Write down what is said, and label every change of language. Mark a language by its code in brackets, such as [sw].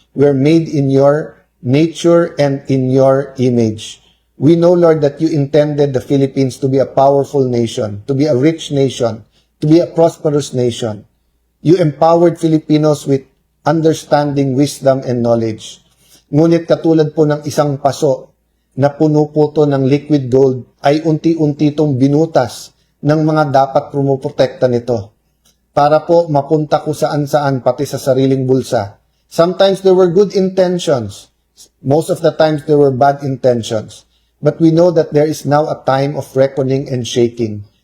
[en] We're made in your nature and in your image. We know, Lord, that you intended the Philippines to be a powerful nation, to be a rich nation, to be a prosperous nation. You empowered Filipinos with understanding, wisdom, and knowledge. [tl] Ngunit katulad po ng isang paso na puno po to ng liquid gold, ay unti-unti itong binutas ng mga dapat pumuprotekta nito. Para po mapunta ko saan-saan, pati sa sariling bulsa. [en] Sometimes there were good intentions. Most of the times there were bad intentions. But we know that there is now a time of reckoning and shaking.